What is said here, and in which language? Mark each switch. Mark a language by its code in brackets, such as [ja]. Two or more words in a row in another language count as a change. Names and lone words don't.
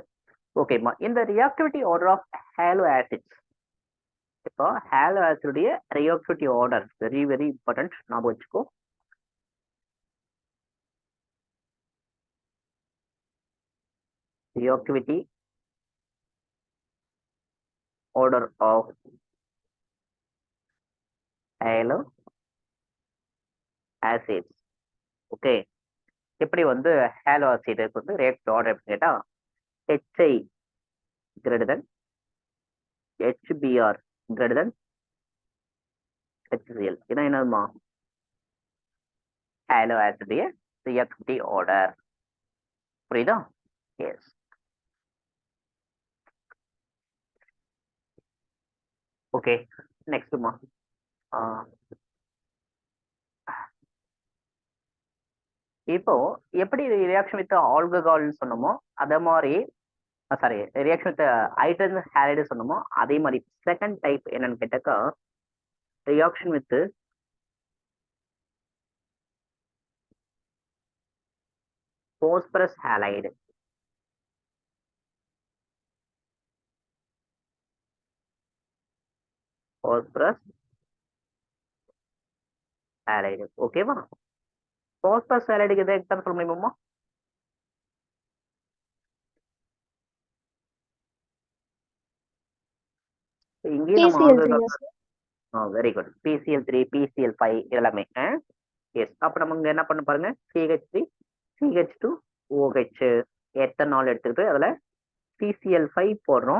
[ta] ஓகேம்மா. இந்த [en] reactivity order of halo acids. [ta] இப்போ ஹேலோ ஆசிடுடைய [en] reactivity order very very important, [ta] ஞாபகம் வச்சுக்கோ. [en] ரியாக்டிவிட்டி order of halo acids. [ta] ஓகே. எப்படி வந்து [en] halo acid [ta] வந்து [en] react order [ta] கேட்டா, [en] HI greater than HBr greater than HCl [ta] இதான் என்னதுமா [en] halo acid reactivity order. [ta] புரியுதா? எஸ். ஓகே, நெக்ஸ்ட்மா இப்போ எப்படி [en] reaction with alcohol [ta] சொன்னோமோ அதே மாதிரி சாரி [en] reaction with hydrogen halide [ta] சொன்னோமோ அதே மாதிரி [en] second type [ta] என்னன்னு கேட்டாக்கா [en] reaction with phosphorus halide. phosphorus halide ஓகேவா? phosphorus halide [ta] எதை எக்ஸாம்பிள் முடியுமா? இங்கேயும் நம்ம ஆல்கஹால் [en] very good [ta] PCl3 PCl5 எல்லாமே எஸ். அப்ப நம்ம இங்க என்ன பண்ண பாருங்க CH3 CH2 OH எத்தனால் எடுத்துக்கிட்டு அதுல PCl5 போடுறோம்.